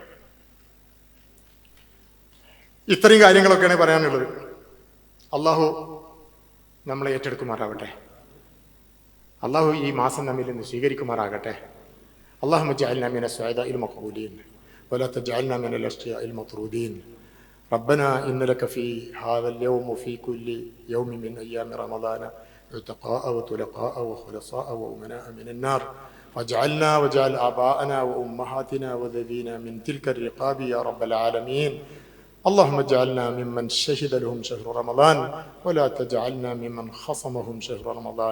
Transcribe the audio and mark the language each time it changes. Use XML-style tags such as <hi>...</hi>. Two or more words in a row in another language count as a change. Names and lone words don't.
<ml>ഇത്രയും കാര്യങ്ങളൊക്കെയാണ് പറയാനുള്ളത്. അള്ളാഹു നമ്മളെ ഏറ്റെടുക്കുമാറാവട്ടെ. അള്ളാഹു ഈ മാസം നമ്മിൽ നിന്ന് സ്വീകരിക്കുമാറാകട്ടെ.</ml> <ar>اللهم اجعلنا من السعداء المقبولين ولا تجعلنا من الأشقياء المطرودين. ربنا إن لك في هذا اليوم وفي كل يوم من أيام رمضان عتقاء وطلقاء وخلصاء وأمناء من النار واجعلنا واجعل آباءنا وأمهاتنا وذوينا من تلك الرقاب يا رب العالمين. اللهم اجعلنا ممن شهد لهم شهر رمضان ولا تجعلنا ممن خصمهم شهر رمضان.</ar>